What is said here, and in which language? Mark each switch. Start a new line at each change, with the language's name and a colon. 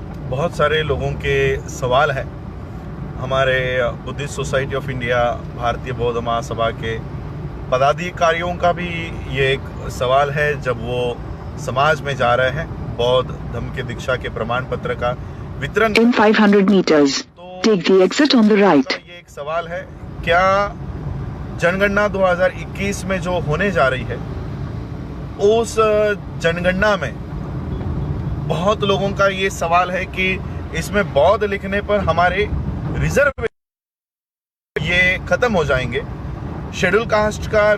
Hindi: बहुत सारे लोगों के सवाल है। हमारे बुद्धिस्ट सोसाइटी ऑफ इंडिया, भारतीय बौद्ध महासभा के पदाधिकारियों का भी ये एक सवाल है जब वो समाज में जा रहे हैं बौद्ध धर्म के दीक्षा के प्रमाण पत्र का वितरण।
English: In 500 meters, take the exit on the right.
Hindi: ये एक सवाल है, क्या जनगणना 2021 में जो होने जा रही है उस जनगणना में बहुत लोगों का ये सवाल है कि इसमें बौद्ध लिखने पर हमारे रिजर्व ये खत्म हो जाएंगे, शेड्यूल कास्ट का